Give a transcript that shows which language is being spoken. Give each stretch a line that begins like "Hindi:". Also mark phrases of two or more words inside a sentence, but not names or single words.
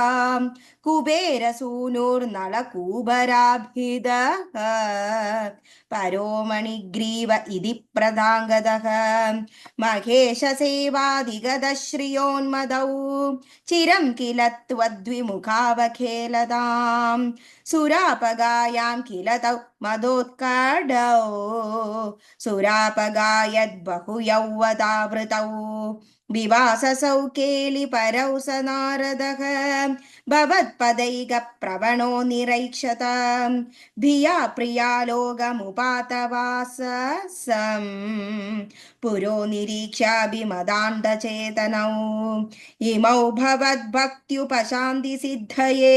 Sanskrit: കുബേരസൂനുർനളകൂബരാഭിദഃ പരോമണിഗ്രീവ ഇതി പ്രദാംഗതഃ മഹേശസേവാധിഗതശ്രിയോന്മദൗ ചിരം കില ത്വദ്വിമുഖാവഖേലതാം സുരാപഗായാം കില തൗ മദോത്കടൗ സുരാപഗായദ്ബഹുയൗവതാവൃതൗ വിവാസസൗ കേളിപരൗ स नारदः भवत्पदैकप्रवणो निरैक्षत धिया प्रियालोकमुपातवाससं पुरो निरीक्ष्याभिमदान्तचेतनौ इमौ भवद्भक्त्युपशान्तिसिद्धये